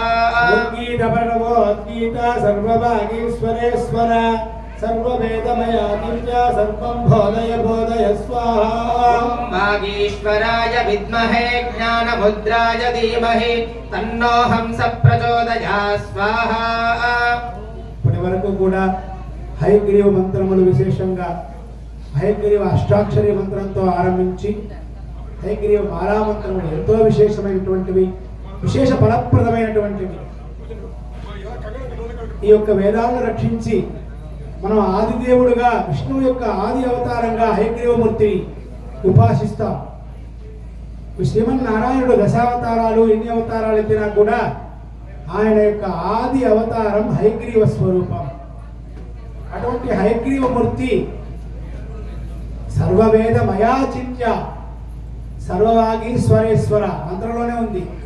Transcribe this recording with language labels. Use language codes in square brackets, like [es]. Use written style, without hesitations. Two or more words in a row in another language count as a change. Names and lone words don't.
[sa] उद्गीत प्रणवोद्गीत सर्ववागीश्वरेश्वर सर्ववेदमया चिन्त्य सर्वं बोधय बोधय स्वाहा ॐ वागीश्वराय विद्महे ज्ञानमुद्राय धीमहि तन्नो हंस प्रचोदयात् स्वाहा [te] ఇప్పటి వరకు కూడా హయగ్రీవ మంత్రములు విశేషంగా హయగ్రీవ అష్టాక్షరి మంత్రంతో ఆరంభించి హయగ్రీవ మాలామంత్రములు ఎంతో విశేషమైనటువంటివి విశేష ఫలప్రదమైనటువంటివి ఈ యొక్క వేదాలను రక్షించి మనం ఆదిదేవుడుగా విష్ణువు యొక్క ఆది అవతారంగా హయగ్రీవమూర్తిని ఉపాసిస్తాం శ్రీమన్నారాయణుడు దశావతారాలు ఎన్ని అవతారాలు ఎత్తినా కూడా ఆయన యొక్క ఆది అవతారం హయగ్రీవ స్వరూపం అటువంటి హయగ్రీవమూర్తి [sa] సర్వవేదమయా చింత్య సర్వవాగీశ్వరేశ్వర [te] మంత్రంలోనే ఉంది